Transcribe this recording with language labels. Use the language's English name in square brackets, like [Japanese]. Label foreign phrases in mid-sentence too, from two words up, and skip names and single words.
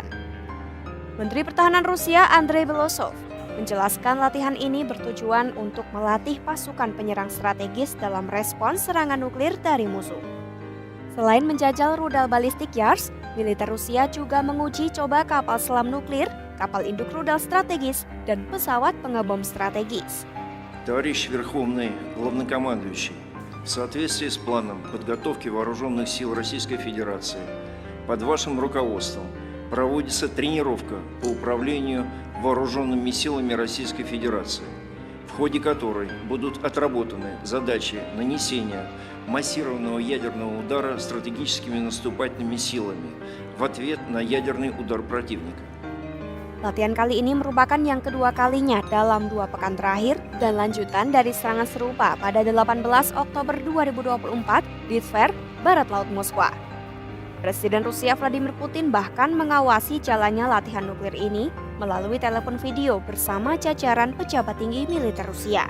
[Indonesian] Menteri Pertahanan Rusia Andrei Belosov menjelaskan latihan ini bertujuan untuk melatih pasukan penyerang strategis dalam respons serangan nuklir dari musuh. Selain menjajal rudal balistik Yars, militer Rusia juga menguji coba kapal selam nuklir, kapal induk rudal strategis, dan pesawat pengebom strategis. [Russian] Товарищ Верховный Главнокомандующий, в соответствии с планом подготовки вооруженных сил Российской Федерации под вашим руководством проводится тренировка по управлению вооруженными силами Российской Федерации, в ходе которой будут отработаны задачи нанесения массированного ядерного удара стратегическими наступательными силами в ответ на ядерный удар противника. [Indonesian] Latihan kali ini merupakan yang kedua kalinya dalam 2 pekan terakhir dan lanjutan dari serangan serupa pada 18 Oktober 2024 di Tver, barat laut Moskwa. Presiden Rusia Vladimir Putin bahkan mengawasi jalannya latihan nuklir ini melalui telepon video bersama jajaran pejabat tinggi militer Rusia.